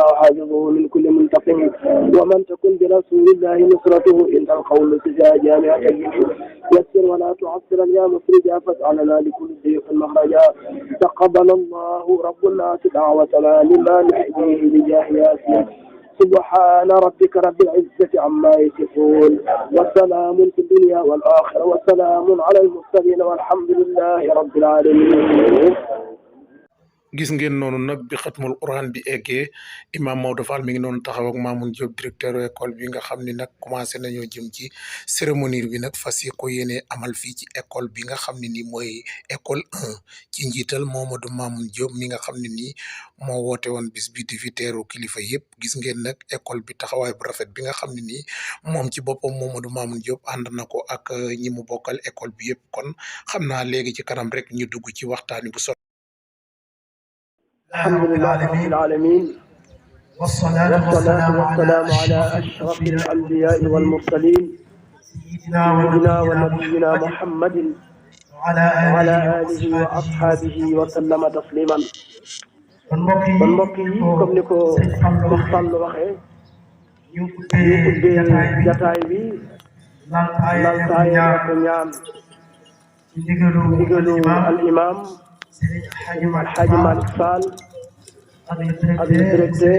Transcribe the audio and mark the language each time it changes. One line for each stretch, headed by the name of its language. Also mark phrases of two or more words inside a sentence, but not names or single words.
Arabic: حافظه من كل منتقم ومن تكن برسول الله نصرته إن القول سجى جامعة يسر ولا تعسر يا مخرجا فاجعلنا لكل ضيق مخرجا تقبل الله رب الناس دعوتنا لما نحييه بجاه ياسين سبحان ربك رب العزة عما يصفون وسلام في الدنيا والآخرة وسلام على المرسلين والحمد لله رب العالمين.
Wolof: gis ngeen noonu nag bi xatmul quran bi eggee imam Maodo Fall mi ngi noonu taxaw ak Mamoun Diop
French: directeur école
Wolof: bi nga xam ni nag commencé nañoo jëm ci cérémonie bi nag fas yi ko yéene amal fii ci école bi nga xam ne ni mooy école 1 ci njiital Mamadou Mamoun Diop mi nga xam ne nii moo woote woon bis bi di fi teeru kilifa yëpp gis ngeen nag école bi taxawaay bu rafet bi nga xam ne nii moom ci boppam Mamadou Mamoun Diop ànd na ko ak ñi mu bokkal école bi yëpp kon xam naa léegi ci kanam rek ñu dugg ci waxtaani bu
Arabic: الحمد لله رب العالمين والصلاة والسلام على أشرف الأنبياء والمرسلين سيدنا ونبينا محمد وعلى آله وأصحابه وسلم تسليما
Wolof: kon mbokk yi comme ni ko Fall waxee ñu ubbee jataay bi laltaay ak ñaan ci ndigalu al imam Alhaji Malick Fall ak directeur